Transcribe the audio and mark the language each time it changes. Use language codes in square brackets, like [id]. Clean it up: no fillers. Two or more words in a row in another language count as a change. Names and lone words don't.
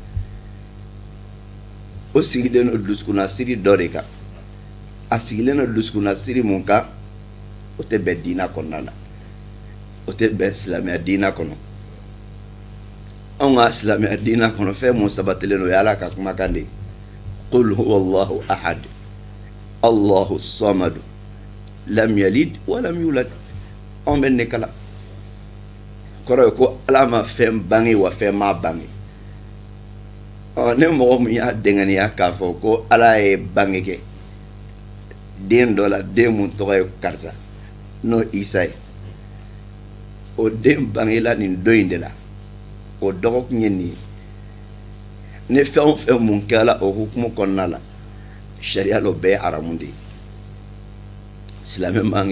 [bm] o sigilen don dusukunna siri dɔ de kan a sigilen don dusukunna siri mun kan o tɛ bɛn diina kɔnɔna na o tɛ bɛn silamɛya diina kɔnɔ anw ka silamɛya diina kɔnɔ fɛn mun sabatilen don o ye ala ka kumakan de ye [ar] قل هو الله أحد الله الصمد لم يلد ولم يولد [bm] anw bɛ ne kala kɔrɔ ye ko ala ma fɛn bange wa fɛn ma bange ne mɔgɔ min y'a dɛngɛniya k'a fɔ ko ala ye bange kɛ den dɔ la den mun tɔgɔ ye karisa n'o isa ye o den bangela nin don in de la o dɔgɔkun ye nin ye ni fɛn o fɛn mun kɛla o hukumu kɔnɔna la sariya la o bɛɛ ye haramu de ye silamɛ man k'i